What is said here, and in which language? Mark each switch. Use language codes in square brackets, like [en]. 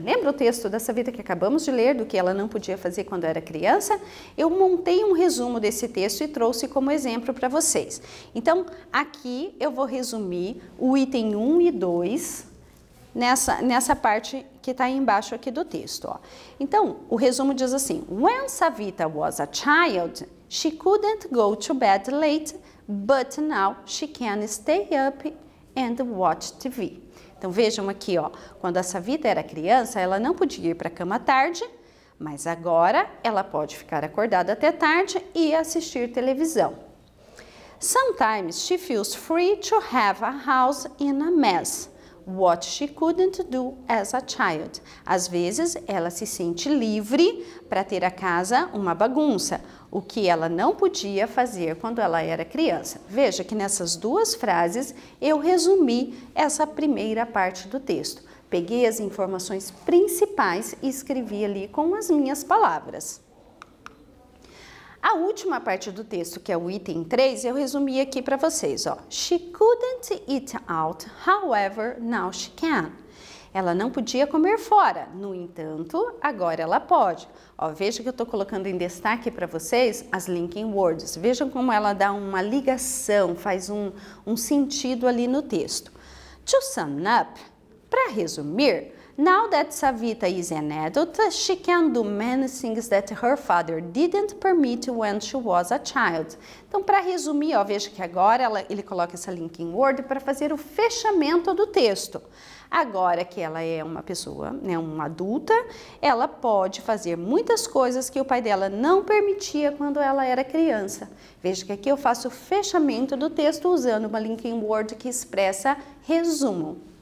[pt] Lembra o texto da Savita que acabamos de ler, do que ela não podia fazer quando era criança? Eu montei um resumo desse texto e trouxe como exemplo para vocês. Então, aqui eu vou resumir o item 1 e 2, nessa parte que está embaixo aqui do texto. Ó. Então, o resumo diz assim: [en] When Savita was a child, she couldn't go to bed late, but now she can stay up and watch TV. [pt] Então, vejam aqui, ó, quando a Savita era criança, ela não podia ir para a cama tarde, mas agora ela pode ficar acordada até tarde e assistir televisão. [en] Sometimes she feels free to have a house in a mess. What she couldn't do as a child. [pt] Às vezes, ela se sente livre para ter a casa uma bagunça, o que ela não podia fazer quando ela era criança. Veja que nessas duas frases eu resumi essa primeira parte do texto. Peguei as informações principais e escrevi ali com as minhas palavras. A última parte do texto, que é o item 3, eu resumi aqui para vocês, ó. [en] She couldn't eat out, however, now she can. [pt] Ela não podia comer fora, no entanto, agora ela pode. Ó, veja que eu estou colocando em destaque para vocês as linking words. Vejam como ela dá uma ligação, faz um sentido ali no texto. [en] To sum up, [pt] para resumir, [en] now that Savita is an adult, she can do many things that her father didn't permit when she was a child. [pt] Então, para resumir, ó, veja que agora ele coloca essa linking word para fazer o fechamento do texto. Agora que ela é uma pessoa, né, uma adulta, ela pode fazer muitas coisas que o pai dela não permitia quando ela era criança. Veja que aqui eu faço o fechamento do texto usando uma linking word que expressa resumo.